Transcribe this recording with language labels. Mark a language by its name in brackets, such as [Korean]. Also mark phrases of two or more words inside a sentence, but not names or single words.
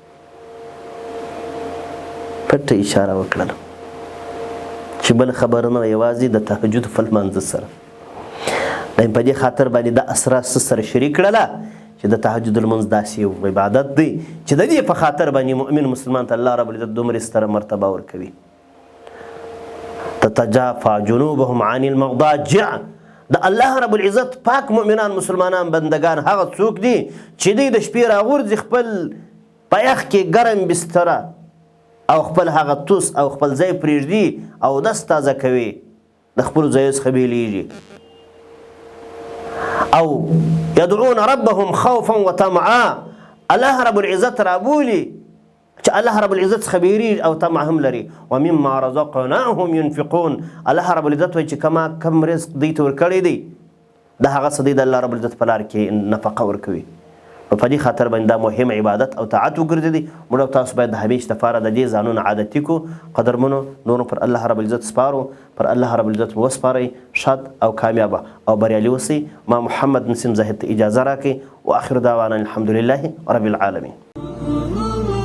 [Pashto] پټه اشاره وکړله چې بل خبره نه، یوازې د تهجد په لمانځه سره په دې خاطر باندې د اسرار سره شریک کړله چې د تهجد المنځ داسې یو عبادت دی چې د دې په خاطر باندې مؤمن مسلمان ته الله رب العزت دومره ستره مرتبه ورکوي. [Arabic] تتجافى جنوبهم عن المضاجع، [Pashto] د الله رب العزت پاک مؤمنان مسلمانان بندگان هغه څوک دي چې دوی د شپې راغورځي خپل په یخ کې ګرم بستره او خپل هغه توس او خپل ځای پرېږدي او دس تازه کوي، د خپلو ځایو څخه بیلیږي. او [Arabic] یدعون ربهم خوفا وطمعا، [Pashto] الله رب العزت رابولي چې الله رب العزت څخه بیریږي او طمع هم لري. [Arabic] ومما رزقناهم ينفقون، [Pashto] الله رب العزت وایي چې کم رزق دوی ته ورکړی دی د هغه څه دوی د الله رب العزت په لار کې نفقه ورکوي. په دې خاطر باندې دا مهم عبادت او طاعت وګرځېدي. موږ او تاسو باید د همیش دپاره د دې ځانونه عادتي کړو. قدرمنو نورو پر الله رب العزت سپارو، پر الله رب العزت وسپارئ. شاد او کامیابه او بریالي اوسئ. ما محمد نسیم زاهد ته اجازه راکړئ. [Arabic] واخر دعوانا الحمد لله رب العالمین.